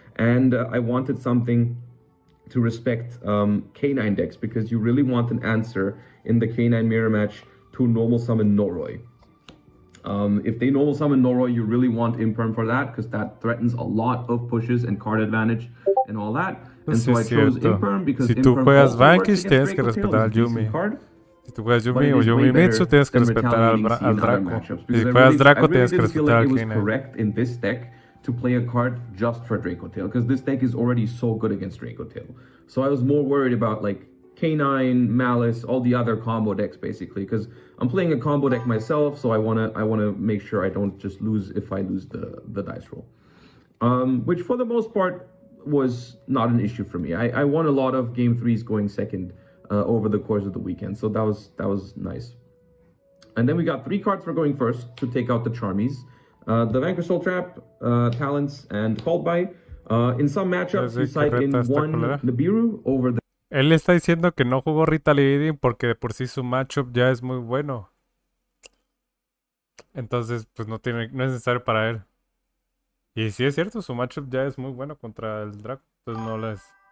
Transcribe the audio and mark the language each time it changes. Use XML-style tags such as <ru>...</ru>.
<en>And I wanted something to respect K9 decks, because you really want an answer in the K9 mirror match to normal summon Noroi. If they normal summon Noroi, you really want Imperm for that, because that threatens a lot of pushes and card advantage and all that. And so I chose Imperm because</en> <es>si tú juegas Vanquish, tienes que respetar al Yumi. Si tú juegas Yumi o Yumi Mitsu, tienes que respetar al Draco. Si juegas Draco, tienes que respetar al K9.</es> <en>Correct in this deck to play a card just for Dracotail, because this deck is already so good against Dracotail. So I was more worried about like K9, Malice, all the other combo decks basically, because I'm playing a combo deck myself, so I wanna make sure I don't just lose if I lose the dice roll. Which for the most part was not an issue for me. I won a lot of game 3s going second over the course of the weekend. So that was nice. And then we got 3 cards for going first to take out the Charmies. The Vanquish Soul Trap, Talents, and Called By. In some matchups, you side in 1 Nibiru over the...</en> <es>Él está diciendo que no jugó Rita Leading porque de por sí su matchup ya es muy bueno. Entonces, pues no es necesario para él. Y sí es cierto, su matchup ya es muy bueno contra el Draco. Entonces no les...</es>